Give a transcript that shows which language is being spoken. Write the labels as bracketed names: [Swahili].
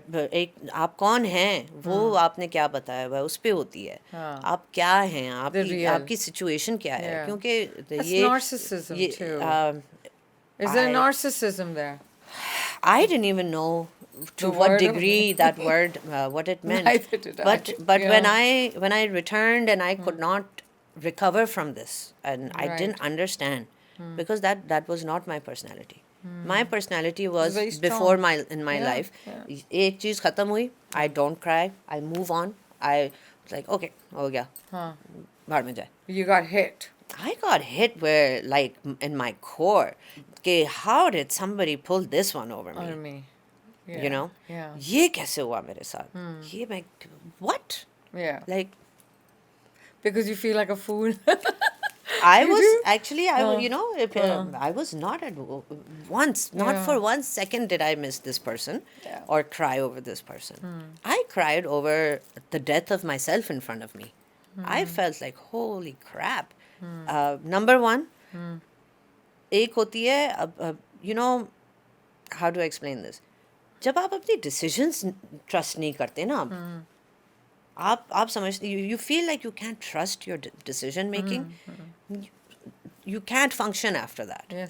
[Urdu] ایک آپ کون ہیں وہ آپ نے کیا بتایا ہوا ہے اس پہ ہوتی ہے. آپ کیا ہیں, آپ کی سچویشن کیا ہے. کیونکہ [English] That's narcissism too. Is there narcissism there? I didn't even know to what degree that word what it meant. Neither did I. But when I returned and I could not recover from this and I didn't understand because that was not my personality. My personality was very strong. before in my life. [Urdu] ایک چیز ختم ہوئی, [English] I don't cry, I move on. I was like okay, [Urdu] ہو گیا, بھاڑ میں جائے. [English] You got hit. I got hit where like in my core کہ how did somebody pull this one over me? On me. Yeah. You know, Yeah. [Urdu] یہ کیسے ہوا میرے ساتھ, یہ میں what [English] Yeah. like Because you feel like a fool. I was actually you know I was not at once, not for 1 second did I miss this person or cry over this person. I cried over the death of myself in front of me. I felt like holy crap. Number one, [Urdu] ایک ہوتی ہے [English] you know how to explain this, [Urdu] جب آپ اپنی ڈیسیژنس trust نہیں کرتے نا, آپ سمجھتے [English] You feel like you can't trust your decision making, you can't function after that.